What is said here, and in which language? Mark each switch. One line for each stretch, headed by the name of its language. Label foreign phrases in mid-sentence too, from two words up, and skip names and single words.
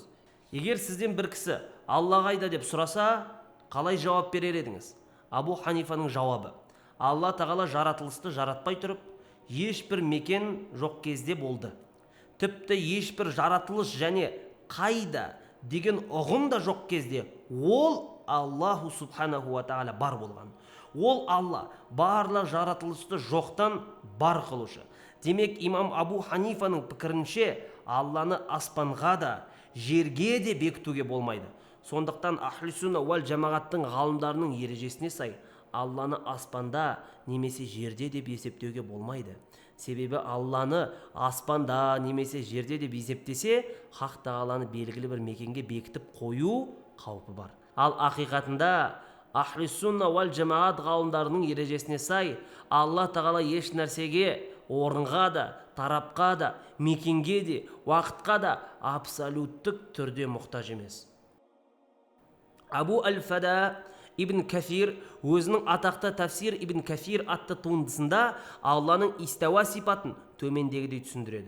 Kazakh: Егер сізден бір кісі Алла қайда деп сұраса, қалай жауап берер едіңіз? Абу Ханифаның жауабы: Алла тағала жаратылысты жаратпай тұрып, ешбір мекен жоқ кезде болды. Тіпті ешбір жаратылыс және қайда деген ұғым да жоқ кезде ол
Arabic: الله سبحانه و تعالى
Kazakh: бар болған. Ол Алла барлық жаратылысты жоқтан бар қылушы. Демек, имам Абу Ханифаның пікірінше Алланы аспанға да, жерге де бекітуге болмайды. Сондықтан ахли сунна уал жамағаттың ғалымдарының ережесіне сай, Алланы аспанда немесе жерде деп есептеуге болмайды. Себебі Алланы аспанда немесе жерде деп есептесе, хақ тағаланы белгілі бір мекенге бекітіп қою қаупі бар. Ал ақиқатында ахли сунна уал жамағат ғалымдарының ережесіне сай, Алла тағала еш нәрсеге, орынға да, тарапқа да, мекенге де, уақытқа да абсолюттік түрде мұқтаж емес. Абу Аль-Фада Ибн Кафир өзінің атақты тафсир Ибн Кафир атты туындысында Алланың истауа сипатын төмендегідей түсіндіреді.